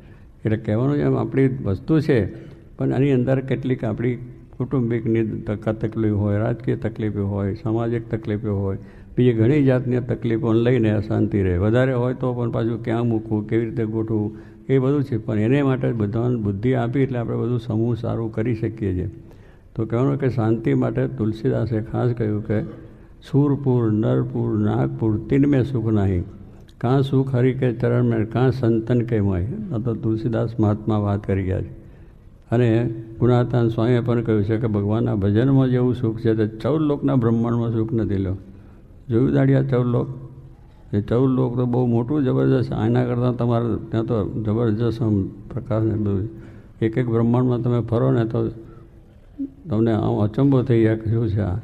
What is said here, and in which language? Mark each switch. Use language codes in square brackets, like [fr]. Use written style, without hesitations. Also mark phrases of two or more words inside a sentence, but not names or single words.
[gu] એટલે કહેવાનું એમ આપણી વસ્તુ છે, પણ આની અંદર કેટલીક આપણી કુટુંબિકની તકલીફ હોય, રાજકીય તકલીફો હોય, સામાજિક તકલીફો હોય, બીજી ઘણી જાતની તકલીફો લઈને અશાંતિ રહે. વધારે હોય તો પણ પાછું ક્યાં મૂકવું, કેવી રીતે ગોઠવું, એ બધું છે. પણ એને માટે બધાને બુદ્ધિ આપી એટલે આપણે બધું સમૂહ સારું કરી શકીએ છીએ. તો કહેવાનું કે શાંતિ માટે તુલસીદાસે ખાસ કહ્યું કે [hi] सूरपुर नरपुर नागपुर तीन में सुख नहीं, कहाँ सुख हरि के चरण में, कहाँ संतन के मोह. [gu] આ તો તુલસીદાસ મહાત્મા વાત કરી ગયા છે. અને ગુણાતાન સ્વામીએ પણ કહ્યું છે કે ભગવાનના ભજનમાં જેવું સુખ છે તે 14 લોકના બ્રહ્માંડમાં સુખ નથી. લો જોયું દાડિયા 14 લોક, એ 14 લોક તો બહુ મોટું જબરજસ્ત. આના કરતાં તમારે ત્યાં તો જબરજસ્ત પ્રકાશ ને બધું, એક એક બ્રહ્માંડમાં તમે ફરો ને તો તમને આમ અચંબો થઈ જાય કે શું છે આ.